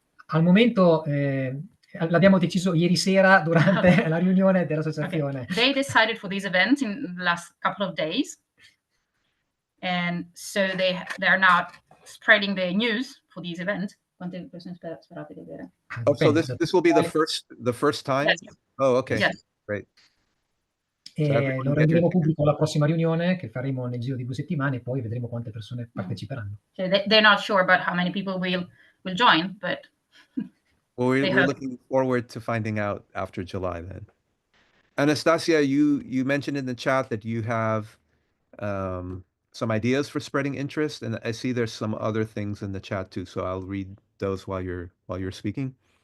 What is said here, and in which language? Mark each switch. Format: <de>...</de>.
<it>Al momento l'abbiamo deciso ieri sera durante la riunione dell'associazione.</it> <en>Okay. They decided for this event in the last couple of days, and so they are now spreading the news for this event.</en> <it>Quante persone sperate di avere?</it> <en>Oh, so this will be the first time? Yes. Oh, okay. Yes. Great.</en> <it>E lo renderemo pubblico alla prossima riunione che faremo nel giro di 2 settimane e poi vedremo quante persone parteciperanno.</it> <en>So they're not sure about how many people will join, but well, we're looking forward to finding out after July then. Anastasia, you mentioned in the chat that you have some ideas for spreading interest, and I see there's some other things in the chat too, so I'll read those while you're speaking.</en>